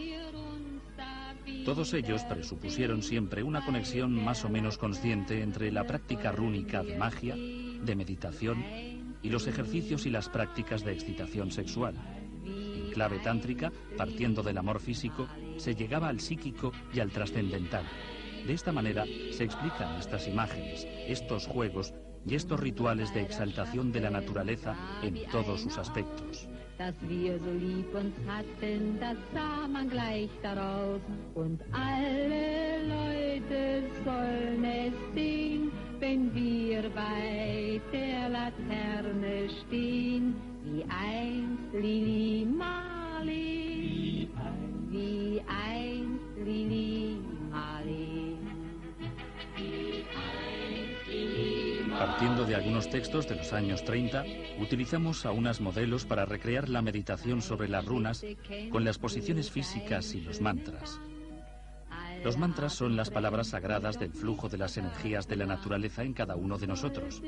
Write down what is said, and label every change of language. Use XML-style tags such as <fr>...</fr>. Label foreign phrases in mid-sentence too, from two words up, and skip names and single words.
<es>Todos ellos presupusieron siempre una conexión más o menos consciente entre la práctica rúnica de magia, de meditación y los ejercicios y las prácticas de excitación sexual. En clave tántrica, partiendo del amor físico, se llegaba al psíquico y al trascendental. De esta manera se explican estas imágenes, estos juegos y estos rituales de exaltación de la naturaleza en todos sus aspectos.</es> <de>Dass wir so lieb uns hatten, das sah man gleich daraus. Und alle Leute sollen es sehen, wenn wir bei der Laterne stehen. Wie einst Lili Marley, wie einst Lili Marley.</de> <es>Partiendo de algunos textos de los años 30, utilizamos a unas modelos para recrear la meditación sobre las runas con las posiciones físicas y los mantras. Los mantras son las palabras sagradas del flujo de las energías de la naturaleza en cada uno de nosotros.</es>